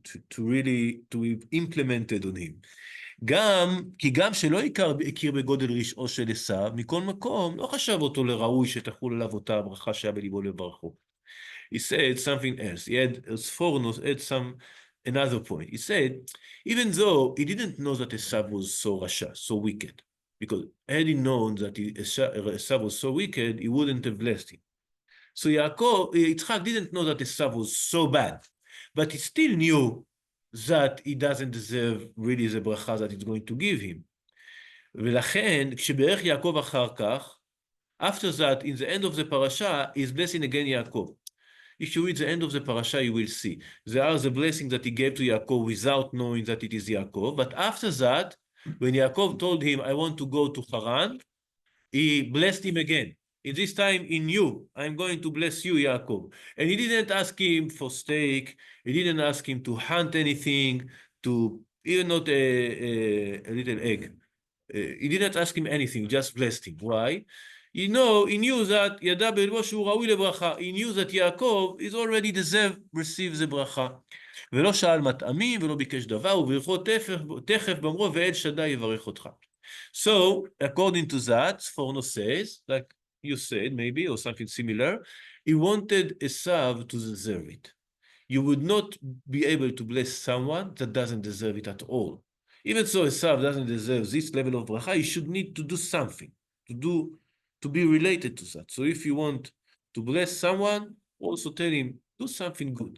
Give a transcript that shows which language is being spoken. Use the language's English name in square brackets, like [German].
[English] to really, to be implemented on him. [Hebrew] כי גם שלא הכיר בגודל רשעו של עשיו, מכל מקום לא חשב אותו לראוי שתחול עליו אותה הברכה שהיה בליבו לברכו. [English] He said something else. He had, Sfornos had another point. He said, even though he didn't know that Esav was so rasha, so wicked, because had he known that Esav was so wicked, he wouldn't have blessed him. So Yitzchak didn't know that Esav was so bad, but he still knew that he doesn't deserve really the bracha that it's going to give him. [Hebrew] ולכן, כשברך יעקב אחר כך, [English] after that, in the end of the parasha, is blessing again Yaakov. If you read the end of the parasha, you will see. There are the blessings that he gave to Yaakov without knowing that it is Yaakov. But after that, when Yaakov told him, I want to go to Haran, he blessed him again. In this time, he knew, I'm going to bless you, Yaakov. And he didn't ask him for steak. He didn't ask him to hunt anything, to even not a little egg. He didn't ask him anything, just blessed him. Why? He knew that [Hebrew] ידע בלבו שהוא ראוי לברכה. [English] He knew that Yaakov is already deserve, receive the ברכה. [Hebrew] ולא שאל מטעמים ולא ביקש דבר, וברכו תכף באמרו ואל שדי יברך אותך. [English] So, according to that, Sforno says, like you said, maybe, or something similar, he wanted Esav to deserve it. You would not be able to bless someone that doesn't deserve it at all. Even so, Esav doesn't deserve this level of bracha, he should need to do something, to be related to that. So if you want to bless someone, also tell him, do something good.